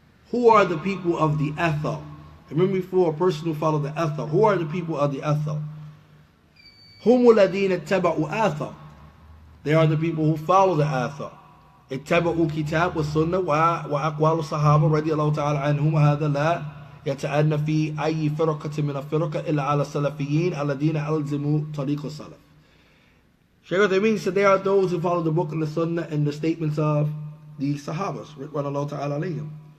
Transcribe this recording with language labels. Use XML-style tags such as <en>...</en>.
<en>Who are the people of the athar? Remember before, a person who followed the athar. Who are the people of the athar?</en> <ar>Hum alladhina ittaba'u athar.</ar> <en>They are the people who follow the athar.</en> <ar>اتبعوا كتاب والسنة وأقوال الصحابة رضي الله تعالى عنهم. هذا لا يتأنى في أي فرقة من الفرق إلا على السلفيين الذين ألزموا طريق السلف.</ar> <en>Shaykh Uthaymeen said there are those who follow the book and the sunnah and the statements of the Sahabas, Ridwanullah ta'ala alayhim.</en>